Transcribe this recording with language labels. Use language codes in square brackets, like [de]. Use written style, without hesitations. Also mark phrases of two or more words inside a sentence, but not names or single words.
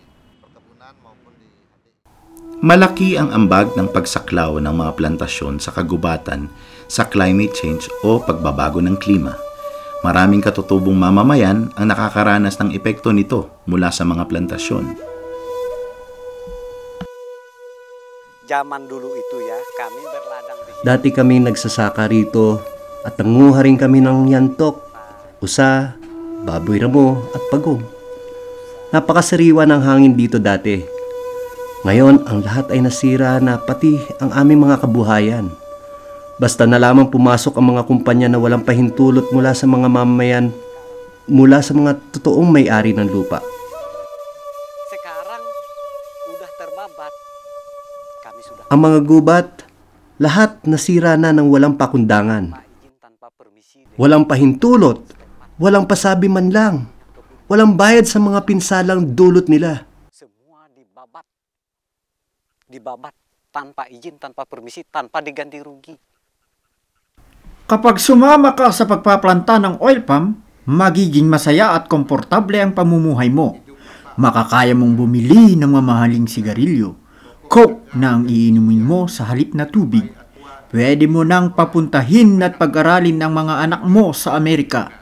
[tl] Malaki ang ambag ng pagsaklaw ng mga plantasyon sa kagubatan sa [en] climate change [tl] o pagbabago ng klima. Maraming katutubong mamamayan ang nakakaranas ng epekto nito mula sa mga plantasyon. [id] Zaman dulu itu ya, kami berladang di sini. [tl] Dati kami nagsasaka rito at nanguha rin kami ng yantok, usa, baboy ramo at pagong. Napakasariwa ng hangin dito dati. Ngayon, ang lahat ay nasira na pati ang aming mga kabuhayan. Basta na lamang pumasok ang mga kumpanya na walang pahintulot mula sa mga mamamayan, mula sa mga totoong may-ari ng lupa. [id] Sekarang udah terbabat. Kami sudah [tl] Ang mga gubat, lahat nasira na ng walang pakundangan. Walang pahintulot, walang pasabi man lang, walang bayad sa mga pinsalang dulot nila. [id] dibabat tanpa izin, tanpa permisi, tanpa diganti rugi. [tl] Kapag sumama ka sa pagpaplanta ng [en] oil palm, [tl] magiging masaya at komportable ang pamumuhay mo. Makakaya mong bumili ng mamahaling sigarilyo, coke na ang iinumin mo sa halip na tubig. Pwede mo nang papuntahin at pag-aralin ng mga anak mo sa Amerika.